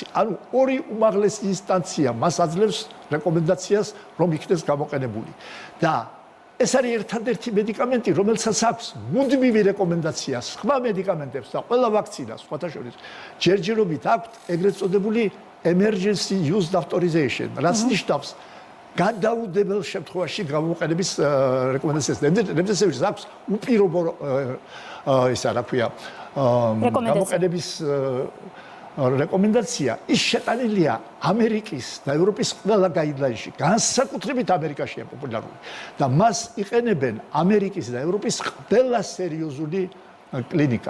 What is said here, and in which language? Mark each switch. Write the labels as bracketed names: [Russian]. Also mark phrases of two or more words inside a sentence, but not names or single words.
[Georgian] ანუ ორი უმაღლესი ინსტანცია მას აძლევს რეკომენდაციას, რომ იქნეს გამოყენებული. და ეს არის ერთადერთი მედიკამენტი, რომელსაც აქვს მუდმივი რეკომენდაცია სხვა მედიკამენტებს და ყველა ვაქცინას, სხვათა შორის ჯერჯერობით აქვს ეგრეთ წოდებული [English] emergency use authorization, [Georgian] რაც ნიშნავს გადაუდებელ შემთხვევაში გამოყენების რეკომენდაციას. რემდესევირის აქვს უპირობო ისა რა ქვია გამოყენების რეკომენდაცია. ის შეტანილია ამერიკის და ევროპის ყველა გაიდლაინში, განსაკუთრებით ამერიკაშია პოპულარული და მას იყენებენ ამერიკის და ევროპის ყველა სერიოზული კლინიკა.